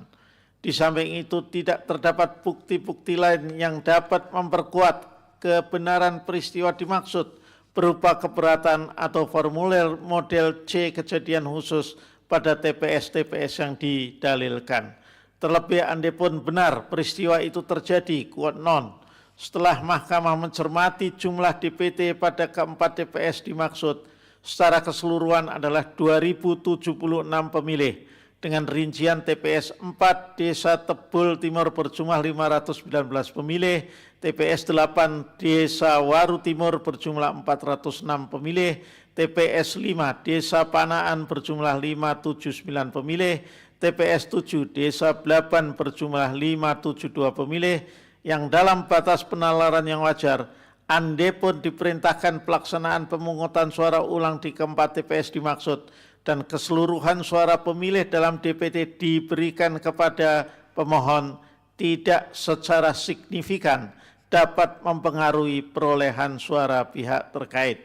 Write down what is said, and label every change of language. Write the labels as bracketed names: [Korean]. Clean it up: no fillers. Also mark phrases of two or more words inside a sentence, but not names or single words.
[Indonesian] Di samping itu tidak terdapat bukti-bukti lain yang dapat memperkuat kebenaran peristiwa dimaksud berupa keberatan atau formulir model C kejadian khusus pada TPS-TPS yang didalilkan. Terlebih andai-pun benar peristiwa itu terjadi, [Latin] quote non, [Indonesian] setelah Mahkamah mencermati jumlah DPT pada keempat TPS dimaksud secara keseluruhan adalah 2076 pemilih, dengan rincian TPS 4 Desa Tebul Timur berjumlah 519 pemilih, TPS 8 Desa Waru Timur berjumlah 406 pemilih, TPS 5 Desa Panaan berjumlah 579 pemilih, TPS 7 Desa Blaban berjumlah 572 pemilih, yang dalam batas penalaran yang wajar, andai-pun diperintahkan pelaksanaan pemungutan suara ulang di keempat TPS dimaksud, dan keseluruhan suara pemilih dalam DPT diberikan kepada pemohon, tidak secara signifikan dapat mempengaruhi perolehan suara pihak terkait.